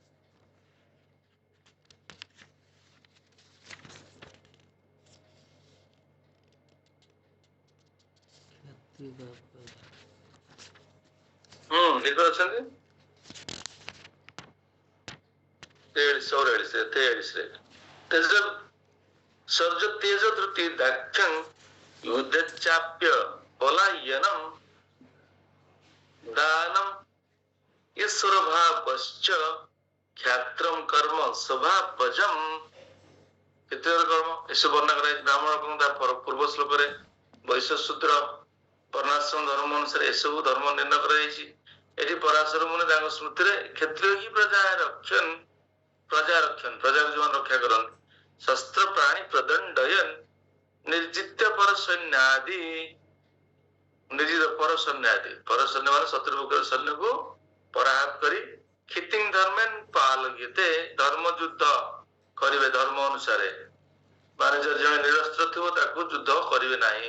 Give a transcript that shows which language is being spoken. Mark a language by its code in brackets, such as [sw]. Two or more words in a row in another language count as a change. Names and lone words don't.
[or] ନିକ ଅଛନ୍ତି [sa] 43 ତେଜ ସର୍ଜ ତେଜ ଧୃତି ଦାକ୍ଷଂ युद्धचाप्य पलायनम दानम ईश्वर भावश्च ख्यात्रम कर्म स्वभावजम। [or] କ୍ଷତ୍ରିୟର କର୍ମ ଏସବୁ ବର୍ଣ୍ଣନା କରାଯାଇଛି। ବ୍ରାହ୍ମଣ ଏବଂ ତା ପୂର୍ବ ଶ୍ଲୋକରେ ବୈଶ୍ୟ ଶୂଦ୍ର ବର୍ଣ୍ଣାଶ୍ରମ ଧର୍ମ ଅନୁସାରେ ଏସବୁ ଧର୍ମ ନିର୍ଣ୍ଣୟ କରାଯାଇଛି। ଏଠି ପରାଶର ମୁନି ତାଙ୍କ ସ୍ମୃତିରେ କ୍ଷତ୍ରିୟ ହିଁ ପ୍ରଜା ରକ୍ଷଣ ପ୍ରଜାକୁ ଯୋଉମାନେ ରକ୍ଷା କରନ୍ତି, [sa] ଶସ୍ତ୍ର ପ୍ରାଣୀ ପ୍ରଦଣ୍ଡୟନ ନିର୍ଜିତ୍ୟ ପର ସୈନ୍ୟାଦି, [or] ନିର୍ଜିତ ପର ସୈନ୍ୟ ମାନେ ଶତ୍ରୁ ପକ୍ଷର ସୈନ୍ୟକୁ ପରାହତ କରି [sa] କ୍ଷିତିଂ ଧର୍ମେନ ପାଲୟତେ, [or] ଧର୍ମ ଯୁଦ୍ଧ କରିବେ ଧର୍ମ ଅନୁସାରେ, ମାନେ ଜଣେ ନିରସ୍ତ୍ର ଥିବ ତାକୁ ଯୁଦ୍ଧ କରିବେ ନାହିଁ।